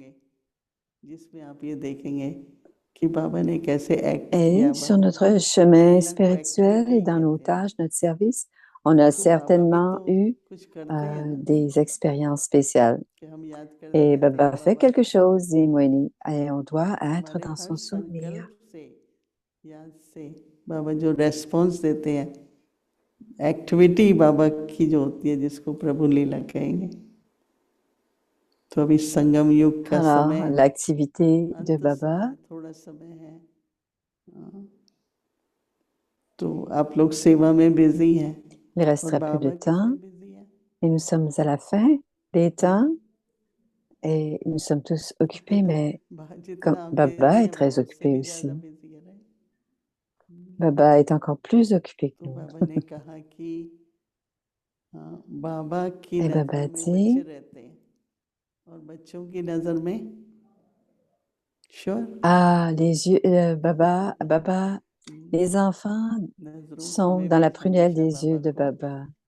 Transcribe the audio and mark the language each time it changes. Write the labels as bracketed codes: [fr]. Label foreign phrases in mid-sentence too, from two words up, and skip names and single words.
[fr] Et sur notre chemin spirituel et dans nos tâches, notre service, on a certainement eu des expériences spéciales. Et Baba fait quelque chose, dit Moini, et on doit être dans son souvenir. [hi] बाबा जो रेस्पॉन्स देते हैं, एक्टिविटी बाबा की जो होती है जिसको प्रभु लीला कहेंगे, तो अभी संगम युग का समय, [fr] l'activité de Baba, [hi] थोड़ा समय है, तो आप लोग सेवा में बिजी हैं. [fr] Il restera plus de temps et nous sommes à la fin des temps et nous sommes tous occupés, mais comme Baba est très occupé aussi. Baba est encore plus occupé que nous. Et Baba dit, les yeux, Baba, les enfants sont dans la prunelle des yeux de Baba.